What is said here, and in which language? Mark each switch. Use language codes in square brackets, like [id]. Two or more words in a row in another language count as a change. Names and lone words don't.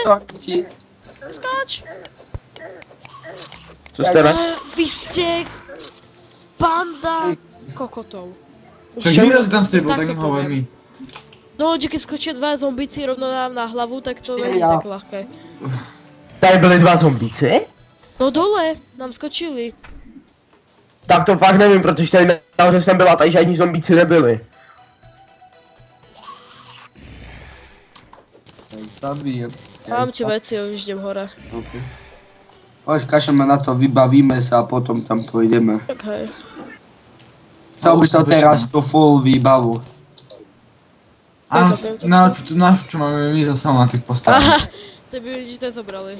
[cs] Ti- skáč! Co jste [sk] Vy ste... Banda kokotov. Však Miro si tam stripol, Tak tak to im hovor poviem. mi. No, že keď skočia dva zombíci rovno nám na hlavu, tak to není Ja. tak ľahké. [cs] Tady byli dva zombíci? [sk] No dole, nám skočili. [cs] Tak to fakt nevím, protože tady nahoře jsem byla, tady žádní zombíci nebyli. [sk] Zabijem. Mám ti veci, už idem hore. OK. Poď, kašeme na to, vybavíme sa a potom tam pôjdeme. Tak hej. Chcel by už som to teraz počkám. tú full výbavu. A tú našu, čo máme my so sama na tých postavách. Aha, to by nič nezobrali.